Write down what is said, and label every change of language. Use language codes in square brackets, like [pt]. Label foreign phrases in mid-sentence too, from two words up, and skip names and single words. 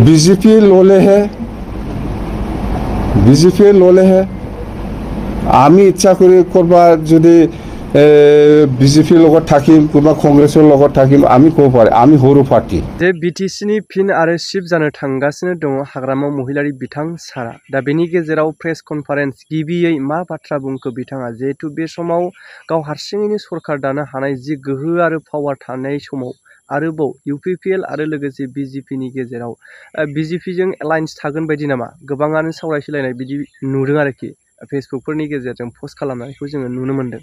[as] বিজেপি লোলে হৈ আমি ইচ্ছা কৰি কৰবা যদি বিজেপি লগত থাকিম কোনবা কংগ্ৰেছৰ লগত থাকিম আমি কব পাৰে আমি হৰু পাৰ্টি [brx] जे बीटीसी नि फिन आरो शिफ्ट जानो थांगासिनो दङ हाग्रामा महिलारि बिथां सारा दा बेनि गेजेराव [en] press conference [brx] गिबियै मा बाथ्रा बुंखो बिथाङा जिहेतु बे समाव गाव हारसिङैनो सरकार दानो हानाय जि गोहो आरो पावार थानाय समाव आरोबाव यूपीपीएल आरो लोगोसे बीजेपी नि गेजेराव बीजेपी जों एलायन्स थागोन बायदि नामा गोबाङानो सावरायसलायनाय बिदि नुदों आरोखि फेसबुकफोरनि गेजेरजों पस्ट खालामनायखौ जोङो नुनो मोन्दों